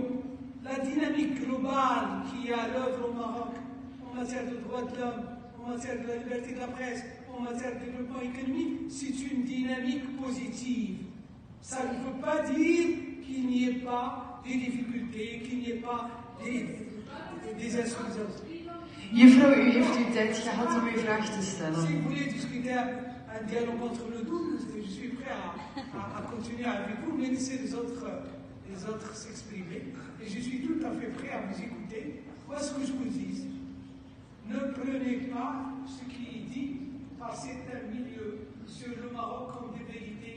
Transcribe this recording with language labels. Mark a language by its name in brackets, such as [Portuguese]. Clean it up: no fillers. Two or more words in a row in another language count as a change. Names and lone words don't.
[French] La dynamique globale qui est à l'œuvre au Maroc en matière de droits de l'homme, en matière de la liberté de la presse, en matière de développement économique, c'est une dynamique positive. Ça ne veut pas dire qu'il n'y ait pas des difficultés, qu'il n'y ait pas des insuffisances. [Dutch] Juffrouw, u heeft uw tijd gehad om uw vraag te stellen. [French] Si vous voulez discuter un dialogue entre le double, je suis prêt à continuer avec vous, mais laissez les autres s'exprimer. Et je suis tout à fait prêt à vous écouter. Moi, ce que je vous dis, ne prenez pas ce qui est dit par certains milieux sur le Maroc comme des vérités.